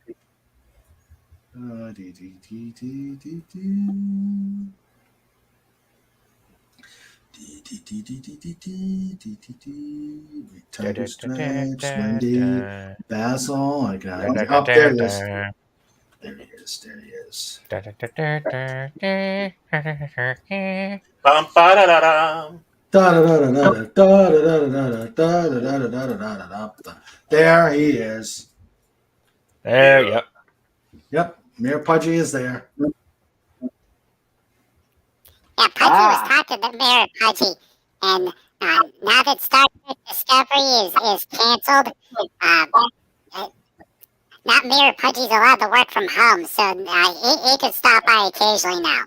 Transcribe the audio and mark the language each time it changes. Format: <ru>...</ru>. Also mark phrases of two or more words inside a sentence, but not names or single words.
<en>Tiger Stripes, Wendy, Basil. I got it. Up there it is. There he is. There he is. Bum, ba, da, da, da. There he is. There, Yeah. yep. Yep, Mayor Pudgy is there. Yeah, Pudgy was talking to Mayor Pudgy, and now that Star Trek Discovery is canceled, not Mayor Pudgy's allowed to work from home, so he can stop by occasionally now.</en>